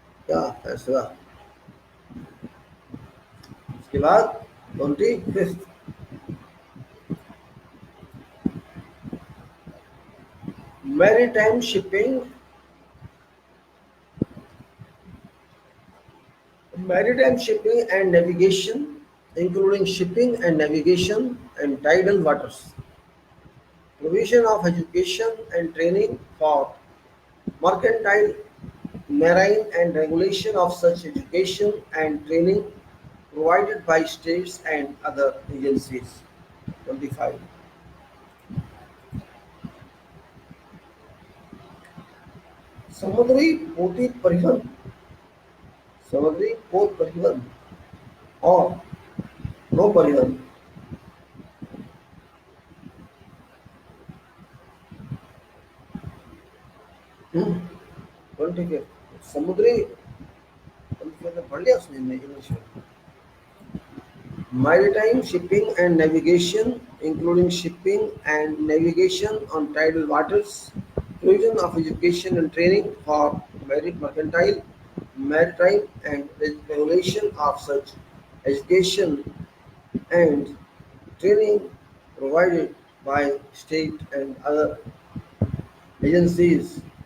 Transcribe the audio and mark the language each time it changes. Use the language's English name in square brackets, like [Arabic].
[Hindi] का फैसला। उसके बाद 25th, maritime shipping. [English] Maritime shipping and navigation, including shipping and navigation and tidal waters. Provision of education and training for mercantile marine and regulation of such education and training provided by states and other agencies. 25. [Hindi] समुद्री पोती परिवहन, समुद्री पोत परिवहन और नौ परिवहन। ठीक है, समुद्री पढ़ लिया उसने इंग्लिश में। [English] Maritime shipping and navigation, including shipping and navigation on tidal waters, provision of education and training for mercantile, maritime, and regulation of such education and training provided by state and other agencies.